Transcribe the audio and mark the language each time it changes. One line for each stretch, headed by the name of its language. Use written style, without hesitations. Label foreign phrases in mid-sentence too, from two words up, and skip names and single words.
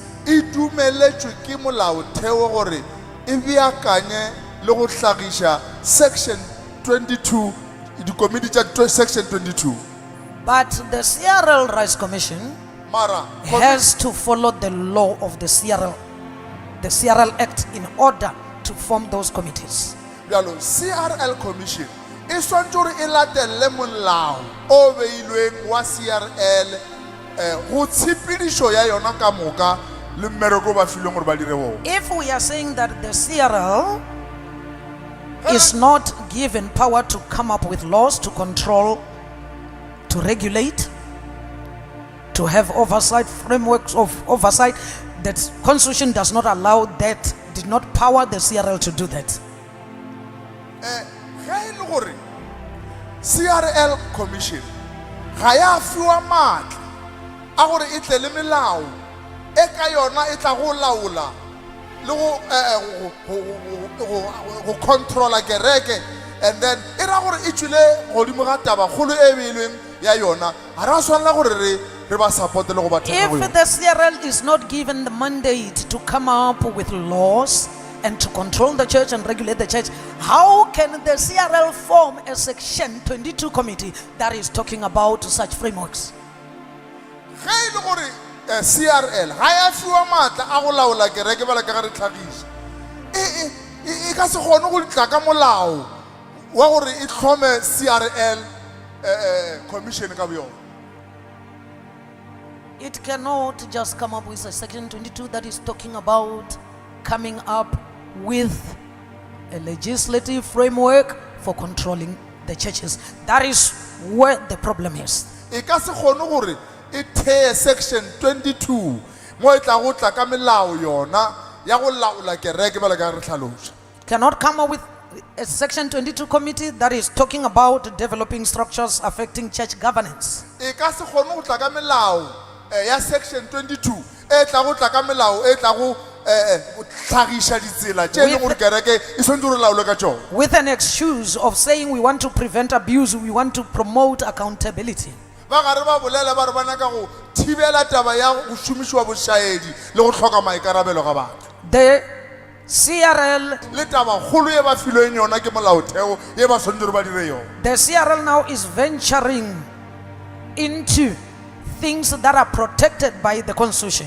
Northern Sotho: e dumeletšwe ke molaotheo gore e beakanye le go hlagiša section 22 di committee tša section 22.
English: But the CRL Rights Commission
Northern Sotho: Mara
English: has to follow the law of the CRL Act in order to form those committees.
Northern Sotho: bjalo CRL commission e swantse gore e latelle molao o beilweng wa CRL go tshepedišo ya yona ka moka le mmereko ba filweng gore ba dire bona.
English: If we are saying that the CRL is not given power to come up with laws to control, to regulate, to have oversight, frameworks of oversight, that Constitution does not allow that, did not power the CRL to do that.
Northern Sotho: Ge e le gore CRL commission ga ya fiwa maatla a gore e tle le melao e ka yona e tla go laola le go controla kereke,
English: and then
Northern Sotho: e ra gore e tswile godimo ga taba kgolo e beilweng ya yona ga ra swanela gore re ba supporte le go ba thekga go
English: If
Northern Sotho: yona.
English: the CRL is not given the mandate to come up with laws and to control the church and regulate the church, how can the CRL form a Section 22 committee that is talking about such frameworks?
Northern Sotho: Ge e le gore CRL ga ya fiwa maatla a go laola kereke bala ka ga re tlhagiša e ka se kgone go tla ka molao wa gore e tlhome CRL commission ka boyona.
English: It cannot just come up with a Section 22 that is talking about coming up with a legislative framework for controlling the churches. That is where the problem is.
Northern Sotho: E ka se kgone gore e theye section 22 mo e tla go tla ka melao yona ya go laola kereke ba le ka re tlhaloša.
English: Cannot come up with a Section 22 committee that is talking about developing structures affecting church governance.
Northern Sotho: E ka se kgone go tla ka melao ya section 22 e tla go tla ka melao e tla go tlhagiša ditsela tše e leng gore kereke e tshwanetse re laolwe ka tšone.
English: With an excuse of saying we want to prevent abuse, we want to promote accountability.
Northern Sotho: Ba gare ba bolela ba re ba nyaka go thibela taba ya go šomišwa bošaedi le go hloka maikarabelo ga batho.
English: The CRL,
Northern Sotho: Le taba kgolo ye ba filweng yona ke molaotheo ye ba tshwanetse re ba dire yone.
English: the CRL now is venturing into things that are protected by the Constitution.